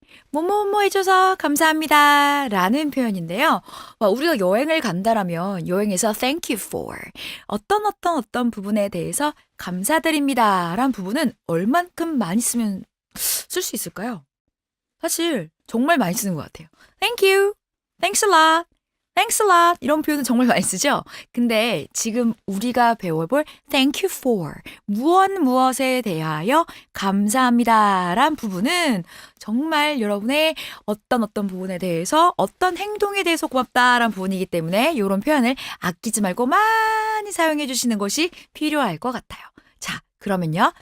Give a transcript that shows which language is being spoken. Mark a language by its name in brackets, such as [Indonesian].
[Korean] 뭐뭐뭐 해줘서 감사합니다 라는 표현인데요. 우리가 여행을 간다라면 여행에서 thank you for 어떤 부분에 대해서 감사드립니다 라는 부분은 얼만큼 많이 쓸 수 있을까요? 사실 정말 많이 쓰는 것 같아요. [English] Thank you, thanks a lot, thanks a lot [Korean] 이런 표현은 정말 많이 쓰죠. 근데 지금 우리가 배워볼 thank you for 무엇에 대하여 감사합니다 란 부분은 정말 여러분의 어떤 부분에 대해서 어떤 행동에 대해서 고맙다라는 부분이기 때문에 이런 표현을 아끼지 말고 많이 사용해 주시는 것이 필요할 것 같아요. 자, 그러면요.